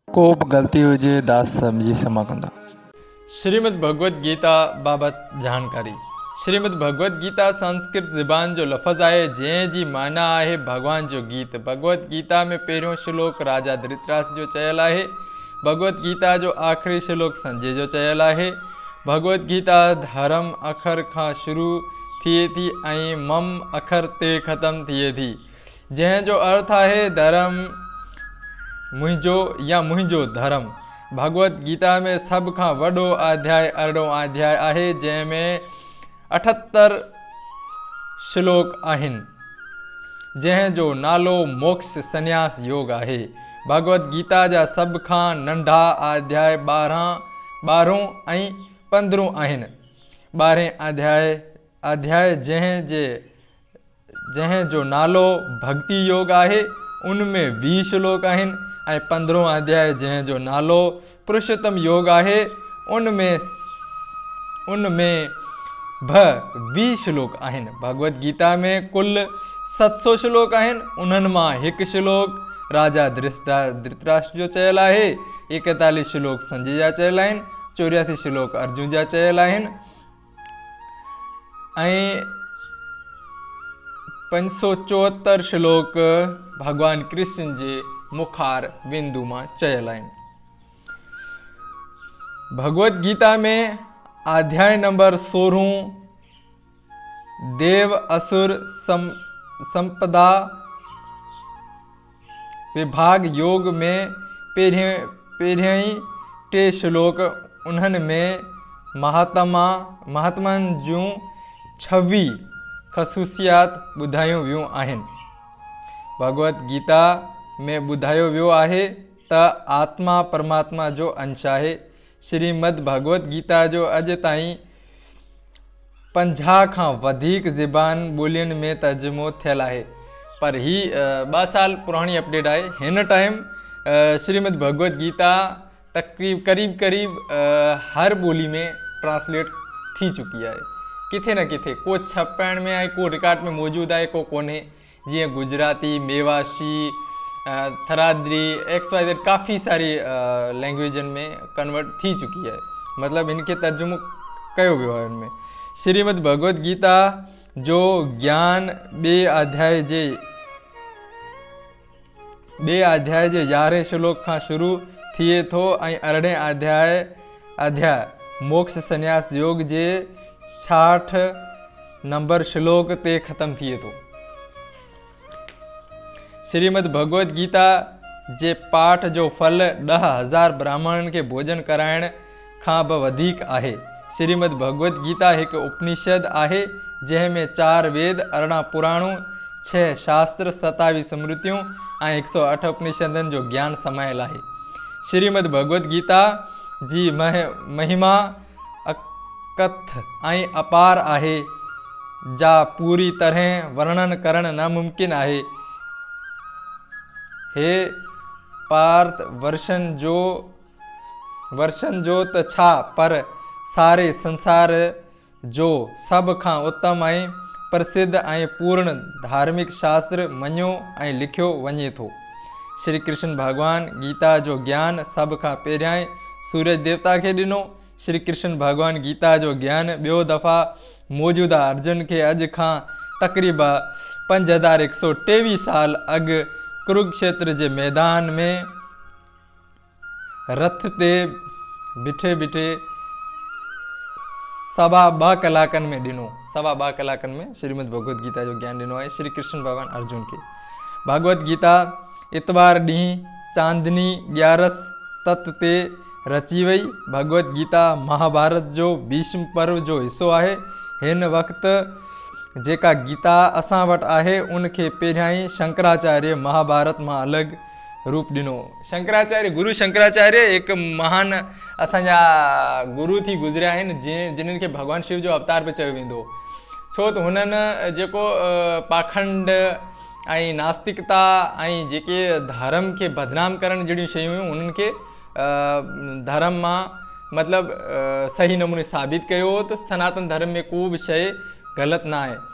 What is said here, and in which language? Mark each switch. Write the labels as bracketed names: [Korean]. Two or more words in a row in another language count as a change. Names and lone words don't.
[Sindhi] को बि ग़लती हुजे दास समझी क्षमा कंदा। श्रीमद् भगवत गीता बाबत जानकारी। श्रीमद् भगवत गीता संस्कृत ज़बान जो लफ़्ज़ आहे जंहिं जी माना आहे भगवान जो गीत। भगवत गीता में पहिरियों श्लोक राजा धृतराष्ट्र जो चयल आहे। भगवत गीता जो आख़िरी श्लोक संजय जो चयल आहे। भगवत गीता धर्म अखर खां शुरू थिए थी ऐं मम अखर ते ख़त्म थिए थी, जंहिं जो अर्थ आहे धर्म मुंहिंजो या मुंहिंजो धर्म। भगवत गीता में सब खां वॾो अध्याय 18 अध्याय आहे, जंहिं में 78 श्लोक आहिनि, जंहिं जो नालो मोक्ष संन्यास योग आहे। भगवत गीता जा सब खां नंढा अध्याय 12 ऐं 15 आहिनि। 12 अध्याय जंहिं जो नालो भक्ति योग आहे, उनमें 20 श्लोक आहिनि ऐं 15 अध्याय जंहिं जो नालो पुरुषोत्तम योग आहे, उनमें 20 श्लोक आहिनि। भगवत गीता में कुल 700 श्लोक आहिनि। उन्हनि मां हिकु श्लोक राजा धृतराष्ट्र जो चयल आहे, 41 श्लोक संजय जा चयल आहिनि, 84 श्लोक अर्जुन जा चयल आहिनि ऐं 574 श्लोक भगवान कृष्ण जे मुखार बिंदु मां चयल आहिनि। भगवत गीता में अध्याय नंबर 16 देव असुर संपदा विभाग योग में पहिरियां ई 2 श्लोक उन्हनि में महात्मनि जूं 26 ख़सूसियात ॿुधायूं वियूं आहिनि। भगवत गीता में ॿुधायो वियो आहे त आत्मा परमात्मा जो अंश आहे। श्रीमद् भगवत गीता जो अॼु ताईं 50 खां वधीक ज़बान ॿोलियुनि में तर्जुमो थियल आहे, पर ही 2 साल पुराणी अपडेट आहे। हिन टाइम श्रीमद् भगवत गीता करीब हर ॿोली में ट्रांसलेट थी चुकी आहे, किथे न किथे। को छपाइण में आहे, को रिकॉर्ड में मौजूद आहे, को कोन्हे। जीअं गुजराती, मेवाशी, थरादरी, XYZ काफ़ी सारी लैंग्वेजन में कन्वर्ट थी चुकी है, मतलब इनके तर्जुमो कयो वियो आहे। इनमें श्रीमद् भगवत गीता जो ज्ञान 2 अध्याय जे 11 श्लोक खां शुरू थिए थो ऐं 18 अध्याय मोक्ष संन्यास योग जे 66 नंबर श्लोक ते ख़त्म थिए थो। श्रीमद् भगवत गीता जे पाठ जो फल 10,000 ब्राह्मणनि के भोजन कराइण खां बि वधीक आहे। श्रीमद् भगवत गीता हिकु उपनिषद आहे, जंहिं में 4 वेद, 18 पुराणूं, 6 शास्त्र, 27 स्मृतियूं ऐं 108 उपनिषदनि जो ज्ञान समायल आहे। श्रीमद् भगवत गीता जी महिमा अकथ ऐं अपार आहे, जा पूरी तरह वर्णन करण नामुमकिन आहे। हे पार्थ वर्षन जो त छा, पर सारे संसार जो सब खां उत्तम ऐं प्रसिद्ध ऐं पूर्ण धार्मिक शास्त्र मञियो ऐं लिखियो वञे थो। श्री कृष्ण भगवान गीता जो ज्ञान सब खां पहिरियां सूरज देवता खे ॾिनो। श्री कृष्ण भगवान गीता जो ज्ञान ॿियो दफ़ा मौजूदा अर्जुन खे अॼु खां तक़रीबन 5123 साल अॻु कुरुक्षेत्र जे मैदान में रथ ते बीठे 2.25 कलाकनि में ॾिनो। 2.25 कलाकनि में श्रीमद् भगवत गीता जो ज्ञान ॾिनो आहे श्री कृष्ण भगवान अर्जुन के। भगवत गीता इतवार ॾींहुं चांदनी 11 तत ते रची वई। भगवत गीता महाभारत जो भीष्म पर्व जो हिस्सो आहे। हिन वक़्तु जेका गीता असां वटि आहे, उनखे पहिरियां ई शंकराचार्य महाभारत मां अलॻि रूप ॾिनो। गुरु शंकराचार्य हिकु महान असांजा गुरु थी गुज़रिया आहिनि, जिन्हनि खे भगवान शिव जो अवतार बि चयो वेंदो, छो त हुननि जेको पाखंड ऐं नास्तिकता ऐं जेके धर्म खे बदनाम करण जहिड़ियूं शयूं हुयूं, उन्हनि खे धर्म मां मतिलबु सही नमूने साबित कयो हो त सनातन धर्म में को बि शइ ग़लति न आहे।